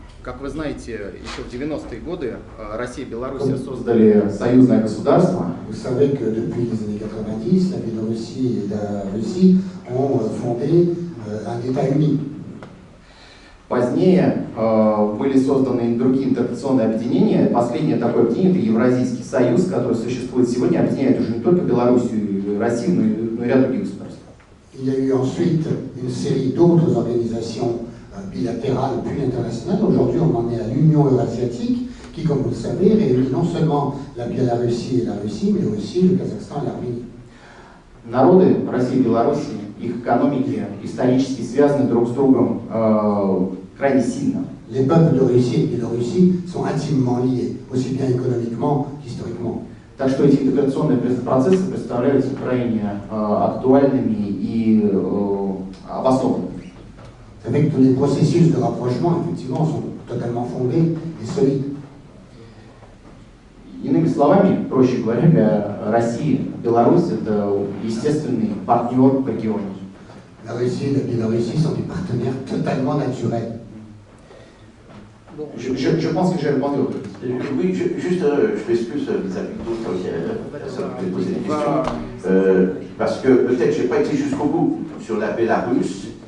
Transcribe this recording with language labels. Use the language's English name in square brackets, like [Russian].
[Russian] Как вы знаете, еще в 90-е годы Россия и Беларусь создали союзное государство. [French] Vous savez que depuis les années 90, la Biélorussie et la Russie ont fondé un État uni. [Russian] Позднее были созданы другие интернациональные объединения. Последнее такое объединение – это Евразийский союз, который существует сегодня, объединяет уже не только Белоруссию и Россию, но и ряд других государств. [French] Il y a eu ensuite une série d'autres organisations bilatérales puis internationales. Aujourd'hui, on en est à l'Union eurasiatique qui, comme vous le savez, réunit non seulement la Biélorussie et la Russie, mais aussi le Kazakhstan et l'Arménie. [Russian] Народы России и Беларуси, их экономики исторически связаны друг с другом крайне сильно. [French] Les peuples de Russie et de Biélorussie sont intimement liés, aussi bien économiquement qu'historiquement. [Russian] Так что эти интеграционные процессы представляются крайне актуальными и обоснованными. [French] Avec tous les processus de rapprochement, effectivement, sont totalement fondés et solides. [Russian] Иными словами, проще говоря, для России Беларусь – это естественный партнер в регионе. [French] La Russie et la Biélorussie sont des partenaires totalement naturels. Je pense que j'ai répondu. Oui, juste, je m'excuse vis-à-vis d'autres personnes qui ont posé des questions. Parce que peut-être je n'ai pas été jusqu'au bout sur la Bélarus.